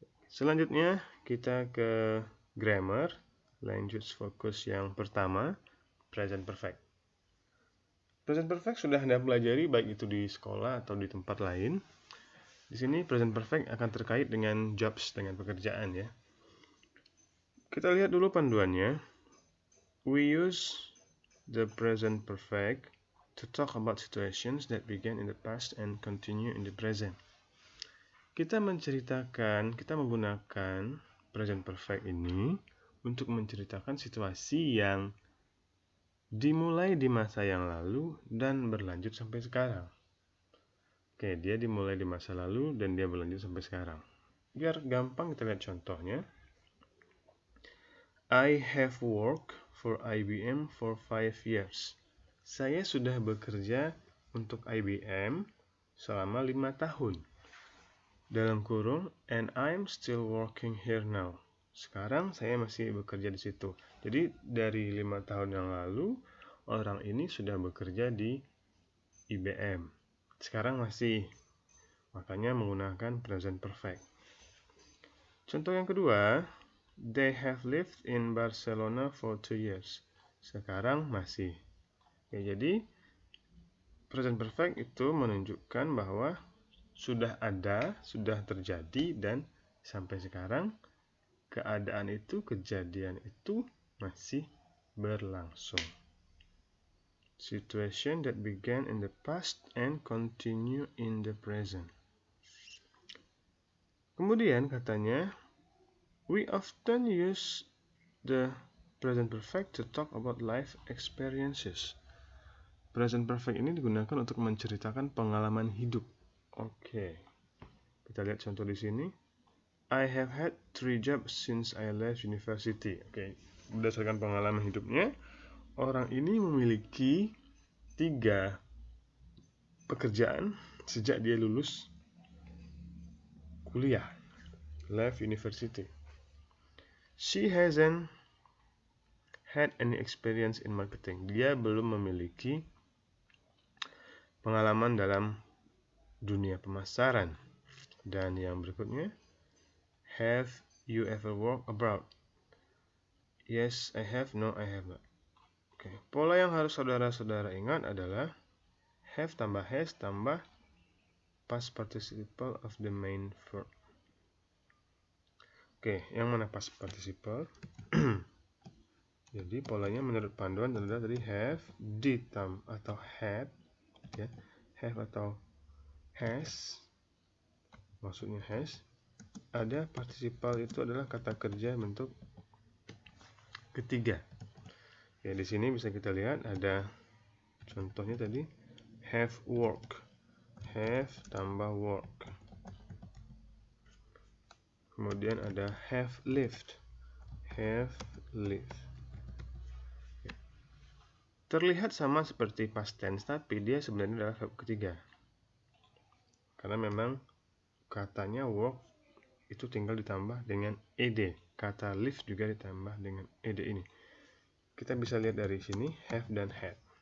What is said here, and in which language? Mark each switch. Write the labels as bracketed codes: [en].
[id] Selanjutnya kita ke grammar. Lanjut fokus yang pertama, present perfect. Present perfect sudah Anda pelajari baik itu di sekolah atau di tempat lain. Di sini present perfect akan terkait dengan jobs, dengan pekerjaan ya. Kita lihat dulu panduannya. [en] We use the present perfect to talk about situations that began in the past and continue in the present. [id] Kita menggunakan present perfect ini untuk menceritakan situasi yang dimulai di masa yang lalu dan berlanjut sampai sekarang. Oke, dia dimulai di masa lalu dan dia berlanjut sampai sekarang. Biar gampang kita lihat contohnya. [en] I have worked for IBM for 5 years. [id] Saya sudah bekerja untuk IBM selama 5 tahun. Dalam kurung, [en] and I'm still working here now. [id] Sekarang saya masih bekerja di situ. Jadi dari 5 tahun yang lalu, orang ini sudah bekerja di IBM. Sekarang masih. Makanya menggunakan present perfect. Contoh yang kedua, [en] they have lived in Barcelona for 2 years. [id] Sekarang masih. Ya, jadi present perfect itu menunjukkan bahwa sudah ada, sudah terjadi, dan sampai sekarang keadaan itu, kejadian itu masih berlangsung. [en] Situation that began in the past and continue in the present. [id] Kemudian katanya, [en] we often use the present perfect to talk about life experiences. [id] Present perfect ini digunakan untuk menceritakan pengalaman hidup. Oke. Kita lihat contoh di sini. [en] I have had 3 jobs since I left university. Oke. [id] Berdasarkan pengalaman hidupnya, orang ini memiliki 3 pekerjaan sejak dia lulus kuliah. [en] Left university. She hasn't had any experience in marketing. [id] Dia belum memiliki pengalaman dalam dunia pemasaran. Dan yang berikutnya, [en] have you ever walked abroad? Yes, I have. No, I have not. [id] Oke, pola yang harus saudara-saudara ingat adalah have tambah has tambah [en] past participle of the main verb. [id] Oke, yang mana past participle? Jadi polanya menurut panduan adalah tadi have atau had, ya, have atau has, maksudnya has. Ada participle itu adalah kata kerja bentuk ketiga. Ya, di sini bisa kita lihat ada contohnya tadi have work, have tambah work. Kemudian ada have lived, have lived. Terlihat sama seperti past tense, tapi dia sebenarnya adalah verb ketiga. Karena memang katanya work itu tinggal ditambah dengan ed. Kata live juga ditambah dengan ed ini. Kita bisa lihat dari sini have dan had.